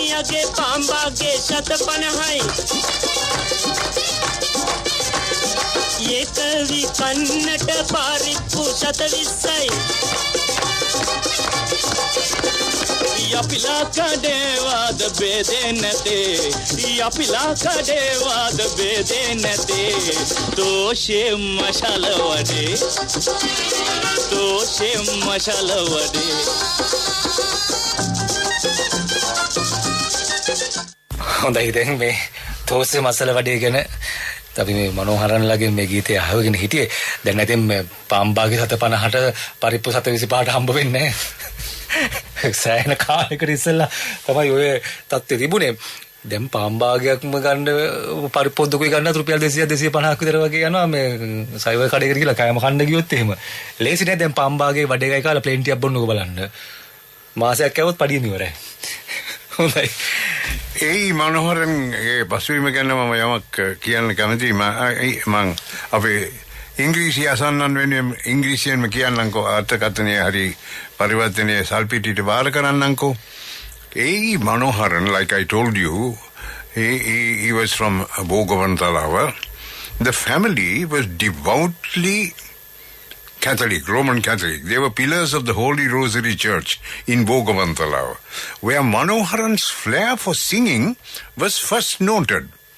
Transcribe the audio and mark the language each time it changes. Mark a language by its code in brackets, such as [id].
[si] के पांबा के शतपन है ये कवि कन्नट पारिपु शतविसै या पिला कडेवाद बेदेनते या पिला कडेवाद बेदेनते तोषे मशाल वडे तोषे मशाल वडे හොඳයි දැන් මේ තෝසේ මසල වඩේ ගැන අපි මේ මනෝහරන්ලගේ මේ ගීතය අහගෙන හිටියේ. දැන් නැතිනම් මේ පාම්බාගේ 750ට පරිප්පු 725ට හම්බ වෙන්නේ නැහැ. සෑහෙන කාලයකට ඉස්සෙල්ලා තමයි ඔය තත්ත්වය තිබුණේ. දැන් පාම්භාගයක්ම ගන්න පරිපොද්දකුයි ගන්න රුපියල් 200 250ක් විතර වගේ යනවා මේ සයිවර් කඩේකට ගිහලා කෑම කන්න ගියොත් එහෙම. ලේසි නෑ දැන් පාම්භාගේ වඩ එකයි කාලා ප්ලේන් ටිකක් බොන්නකො බලන්න. මාසයක් යවොත් පඩියම ඉවරයි. හොඳයි. ඒ මනෝහරන් ඒ පසුවීම ගැන මම යමක් කියන්න කැමතියි. මම අපේ ඉංග්‍රීසි අසන්නන් වෙනුවෙන් ඉංග්‍රීසියෙන්ම කියන්නම්කෝ අර්ථකථනය හරි පරිවර්තනය සල්පිටිට බාර කරන්නම්කෝ. A. [en] Manoharan, like I told you, he was from Bogavantalawa. The family was devoutly Catholic, Roman Catholic. They were pillars of the Holy Rosary Church in Bogavantalawa, where Manoharan's flair for singing was first noted.